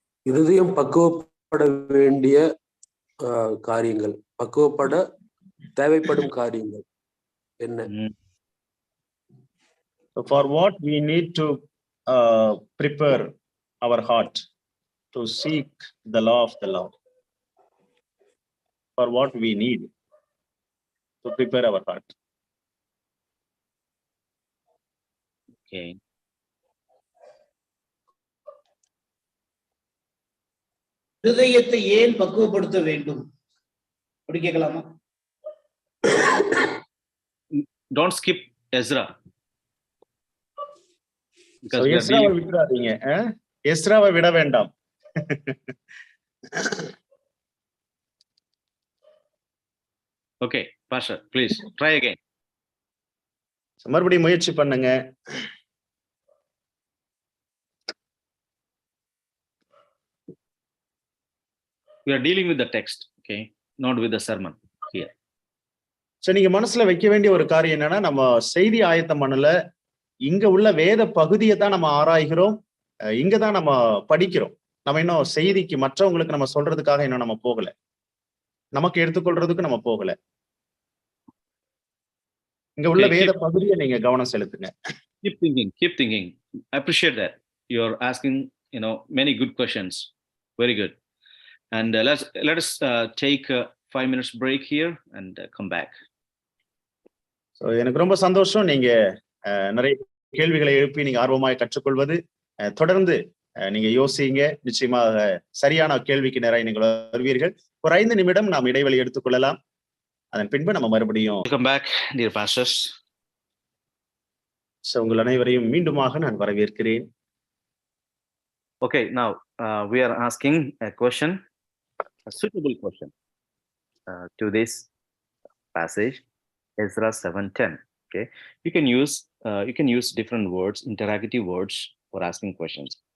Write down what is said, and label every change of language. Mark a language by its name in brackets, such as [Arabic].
[Tamil] இருதயம் பக்குவப்பட வேண்டிய காரியங்கள், பக்குவப்பட தேவைப்படும் காரியங்கள் என்ன? [English] So for what we need to prepare our heart to seek the law of the Lord. For what we need to prepare our heart. Okay. [Tamil] இருதயத்தை ஏன் பக்குவப்படுத்த வேண்டும் அப்படி கேட்கலாமா? [English] Don't skip Ezra. [Tamil] So எஸ்ராவை விட்டுறாதீங்க. எஸ்ராவை விட வேண்டாம். [English] Okay, Pastor, please try again. [Tamil] மறுபடியும் முயற்சி பண்ணுங்க. [English] We are dealing with the text, okay, not with the sermon here. [Tamil] So நீங்க மனசுல வைக்க வேண்டிய ஒரு காரியம் என்னன்னா, நம்ம செய்தி ஆயத்தம் பண்ணல, இங்க உள்ள வேத பகுதியை தான் நம்ம ஆராய்கிறோம், இங்க தான் நம்ம படிக்கிறோம். நம்ம இன்னும் செய்திக்கு மற்றவங்களுக்கு நம்ம சொல்றதுக்காக இன்னும் நம்ம போகல, நமக்கு எடுத்துக்கொள்றதுக்கு நம்ம போகல. இங்க உள்ள வேத பகுதியை நீங்க கவனம் செலுத்துங்க. [English] Keep thinking. I appreciate that you're asking many good questions. Very good. And let us take a 5 minutes break here and come back. [Tamil] So எனக்கு ரொம்ப சந்தோஷம் நீங்க நிறைய கேள்விகளை எழுப்பி நீங்க ஆர்வமாய் கற்றுக்கொள்வது. தொடர்ந்து நீங்க யோசிங்க, நிச்சயமாக சரியான கேள்விக்கு நேராக நீங்கள் வருவீர்கள். ஒரு 5 நிமிடம் நாம் இடைவெளி எடுத்துக்கொள்ளலாம். அதன் பின்பு நம்ம மறுபடியும் [English] Welcome back, dear pastors. [Tamil] So உங்கள் அனைவரையும் மீண்டுமாக நான் வரவேற்கிறேன். [English] Okay, now we are asking a question, a suitable question to this passage, Ezra 7:10. Okay, you can use different words, interrogative words for asking questions.